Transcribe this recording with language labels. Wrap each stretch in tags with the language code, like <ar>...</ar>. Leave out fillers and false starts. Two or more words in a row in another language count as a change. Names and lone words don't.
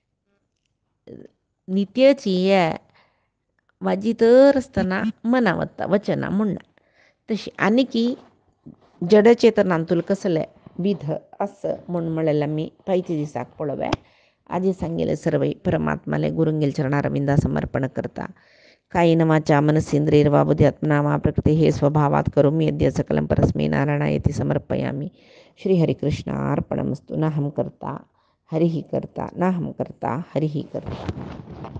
<kok>नित्याची हे वाजी तर आसतना मना वता वचना म्हणना तशी आनीकी जडचेतनांतूल कसले विध असं म्हणून म्हळ्यार आमी पायचे दिसाक पळोवया आजी सांगेले सर्व परमात्माले गुरुंगेल चरणारविंदा समर्पण करता</kok> <sa>कायेन वाचा मनसेंद्रियर्वा बुद्ध्यात्मना वा प्रकृते हे स्वभावात करोमि यद्य सकलं परस्मै नारायणायति समर्पयामि श्रीहरिकृष्णार्पणमस्तु नाहं कर्ता हरिः कर्ता नाहं कर्ता हरिः कर्ता।</sa>